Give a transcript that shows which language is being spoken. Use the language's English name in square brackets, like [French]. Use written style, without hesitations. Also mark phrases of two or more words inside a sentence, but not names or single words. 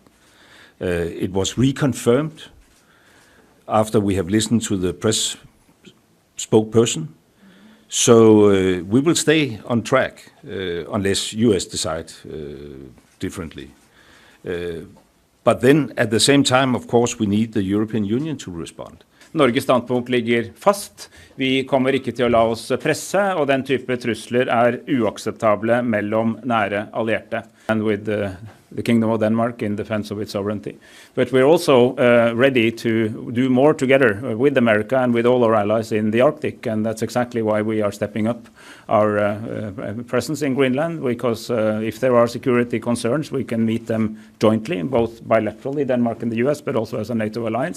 [English] It was reconfirmed after we have listened to the press spokesperson. So we will stay on track unless US decide differently. But then at the same time, of course, we need the European Union to respond. [Norwegian] Norges standpunkt ligger fast. Vi kommer ikke til å la oss presse, og den type trusler er uakseptable mellom nære allierte. [English] And with the Kingdom of Denmark in defense of its sovereignty. But we're also ready to do more together with America and with all our allies in the Arctic, and that's exactly why we are stepping up our presence in Greenland, because if there are security concerns, we can meet them jointly, both bilaterally, Denmark and the US, but also as a NATO alliance.